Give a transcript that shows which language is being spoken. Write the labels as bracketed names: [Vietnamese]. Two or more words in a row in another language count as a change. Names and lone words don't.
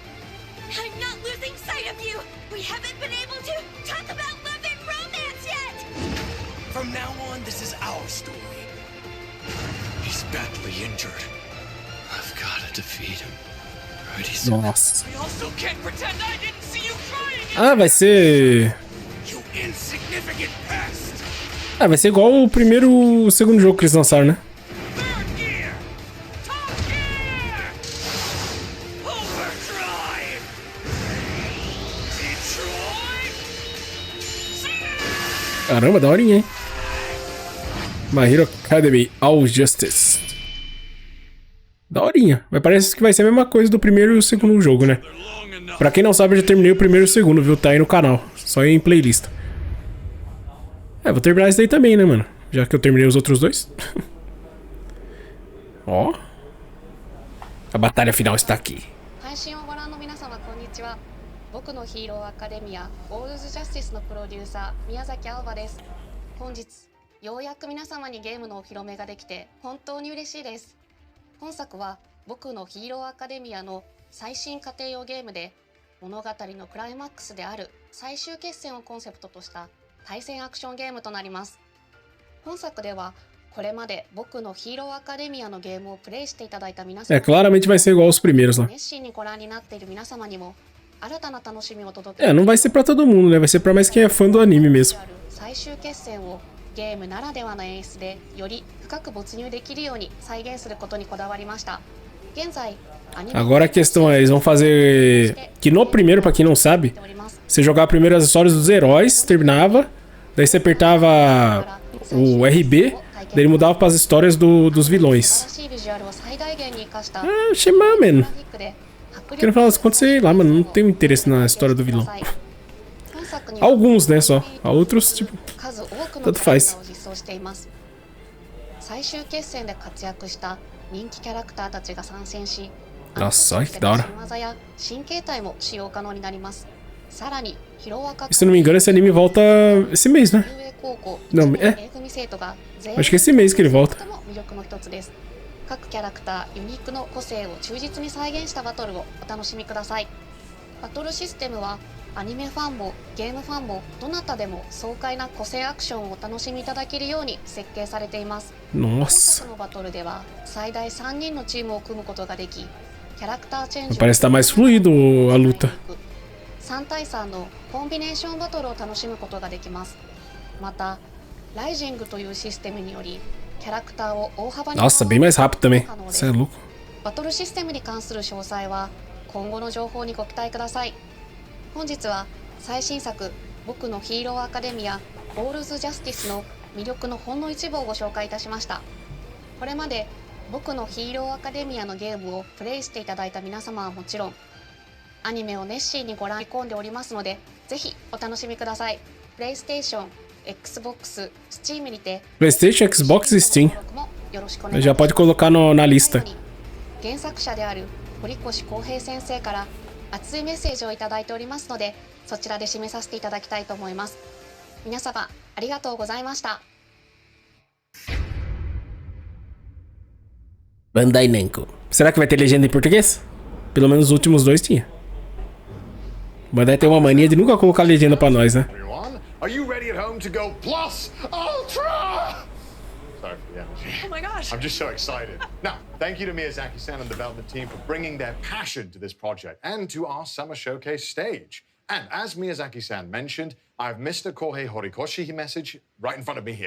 [English] I'm not losing sight of you! We haven't been able to talk about love and romance yet! From now on, this is our story. He's badly injured. I've gotta defeat him. [Portuguese] Nossa. [English] I also can't pretend I didn't see you trying it! [Portuguese] Ah, vai ser... [English] You insignificant pest! [Portuguese] Ah, vai ser igual o segundo jogo que eles lançaram, né? [English] Third gear! Top gear! Overdrive! Detroit! [Portuguese] Caramba, daorinha, hein? My Hero Academy All Justice. Daorinha. Mas parece que vai ser a mesma coisa do primeiro e o segundo jogo, né? Pra quem não sabe, eu já terminei o primeiro e o segundo, viu? Tá aí no canal. Só em playlist. É, vou terminar esse daí também, né, mano? Já que eu terminei os outros dois. Ó. A batalha final está aqui. [Japanese] 配信をご覧の皆様こんにちは。僕のヒーローアカデミアオールズジャスティスのプロデューサー宮崎青葉です。本日ようやく皆様にゲームのお披露目ができて本当に嬉しいです。本作は僕のヒーローアカデミアの最新家庭用ゲームで物語のクライマックスである最終決戦をコンセプトとした対戦アクションゲームとなります。本作ではこれまで僕のヒーローアカデミアのゲームをプレイしていただいた皆様、 [Portuguese] claramente vai ser igual aos primeiros lá. [Japanese] 熱心にご覧になっている皆様にも新たな楽しみを届け [Portuguese] É, não vai ser pra todo mundo, né? Vai ser pra mais quem é fã do anime mesmo. [Japanese] 最終決戦をゲームならではの演出でより深く没入できるように再現することにこだわりました。現在 [Portuguese] Agora a questão é, eles vão fazer... Que no primeiro, pra quem não sabe, você jogava primeiro as histórias dos heróis, terminava, daí você apertava o RB, daí ele mudava pras histórias dos vilões. Ah, achei mal, mano. Porque no final das contas, sei lá, mano, não tenho interesse na história do vilão. Alguns, né, só. A outros, tipo, tanto faz. [Japanese] 最終決戦で活躍した人気キャラクターたちが参戦し、 [Portuguese] Nossa, olha que da hora. Se não me engano, esse anime volta esse mês, né? Não, é. Acho que é esse mês que ele volta. [Japanese] 各キャラクターユニークの個性を忠実に再現したバトルをお楽しみください。バトルシステムはアニメファンもゲームファンもどなたでも爽快な個性アクションをお楽しみいただけるように設計されています。本 [Portuguese] Nossa. [Japanese] 作のバトルでは最大3人のチームを組むことができ、キャラクターチェンジ [Portuguese] Parece estar mais fluido a luta. [Japanese] 3 対3のコンビネーションバトルを楽しむことができます。また、ライジングというシステムによりキャラクターを大幅に [Portuguese] Nossa, bem mais rápido também. Você é louco. [Japanese] バトルシステムに関する詳細は今後の情報にご期待ください。本日は最新作僕のヒーローアカデミアオールズジャスティスの魅力のほんの一部をご紹介いたしました。これまで僕のヒーローアカデミアのゲームをプレイしていただいた皆様はもちろん、アニメを熱心にご覧込んでおりますので、ぜひお楽しみください。プレイステーション、Xbox、Steam にて [Portuguese] PlayStation, Xbox e Steam. [Japanese] よろしくお願いし [Portuguese] Já [Japanese] ます。 [Portuguese] pode colocar na lista. [Japanese] 原作者である堀越康平先生から熱いメッセージをいただいておりますので、そちらで締めさせていただきたいと思います。皆様ありがとうございました。 [Portuguese] Bandai Namco. Será que vai ter legenda em português? Pelo menos os últimos dois tinha. Bandai tem uma mania de nunca colocar legenda pra nós, né? [English] Everyone, are you ready at home to go plus ultra? Sorry for the energy. Oh my gosh. I'm just so excited. Now, thank you to Miyazaki-san and the development team for bringing their passion to this project and to our summer showcase stage. And as Miyazaki-san mentioned, I have Mr. Kohei Horikoshi message right in front of me here.